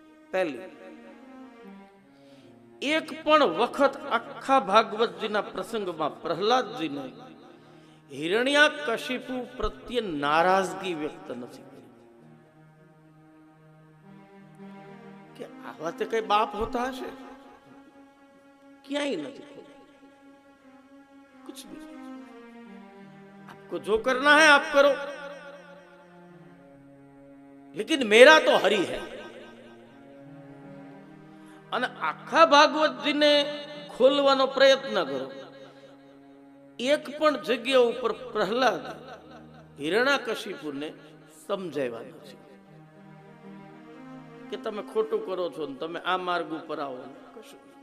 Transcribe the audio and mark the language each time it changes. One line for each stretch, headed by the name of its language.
Gujarati: પહેલી, એક પણ વખત આખા ભાગવતજીના પ્રસંગમાં પ્રહલાદજીને હિરણ્યકશિપુ પ્રત્યે નારાજગી વ્યક્ત નથી કરી કે આવા તે કઈ બાપ હોતા હશે. ક્યાંય નથી ખોલી.
Hindi: कुछ भी, आपको जो करना है आप करो, लेकिन मेरा तो हरि है.
Gujarati: અને આખા ભાગવતજીને ખોલવાનો પ્રયત્ન કરો. એક પણ જગ્યા ઉપર પ્રહલાદ હિરણ્યકશિપુને સમજાવ્યા નથી. કે તમે ખોટું કરો છો ને તમે આ માર્ગ ઉપર આવો. કશું.